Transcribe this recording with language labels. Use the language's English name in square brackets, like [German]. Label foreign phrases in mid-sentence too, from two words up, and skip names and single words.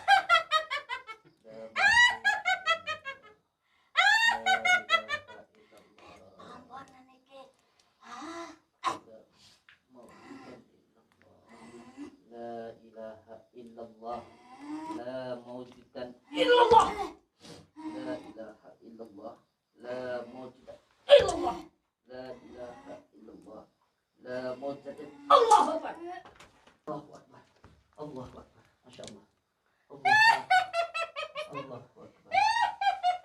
[Arabic] لا موجود إلا الله. لا إله إلا الله لا موجود إلا الله. لا إله إلا الله لا موجود إلا الله. لا إله إلا الله لا موجود الله أكبر. الله أكبر الله أكبر ما شاء الله. الله أكبر الله أكبر.